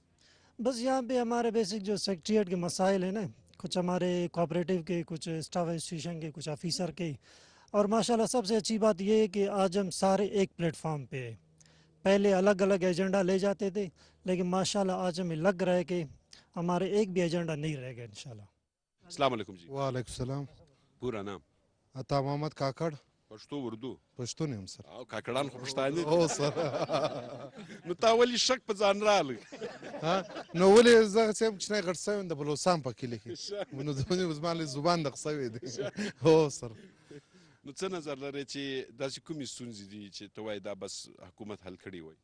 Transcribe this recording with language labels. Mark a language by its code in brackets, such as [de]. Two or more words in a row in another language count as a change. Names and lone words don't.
[ur] بس یہاں پہ ہمارے بیسک جو سیکرٹریٹ کے مسائل ہیں نا کچھ ہمارے کوآپریٹو کے کچھ [en] staff association [ur] کے کچھ آفیسر کے اور ماشاءاللہ سب سے اچھی بات یہ ہے کہ آج ہم سارے ایک پلیٹ فارم پہ ہیں پہلے الگ الگ ایجنڈا لے جاتے تھے، لیکن ماشاءاللہ آج ہمیں لگ رہا ہے کہ ہمارے ایک بھی ایجنڈا نہیں رہے گا ان شاءاللہ. السلام علیکم جی, وعلیکم سلام. پورا نام? अता मोहम्मद काकड़, [ps] پښتو اردو پښتون یم سر. او کاکړان خو پښتانه دي. او سر نو تا ولې شک په ځان راغلی؟ ها نو ولې زه چې کوچنی غټ شوی یم د بلوچستان په کلي کې نو زما له زبان دغه شوی دی. هو سر. نو څه نظر لري چې داسې کومې ستونزې دي چې ته وایې دا بس حکومت حل کړي وای؟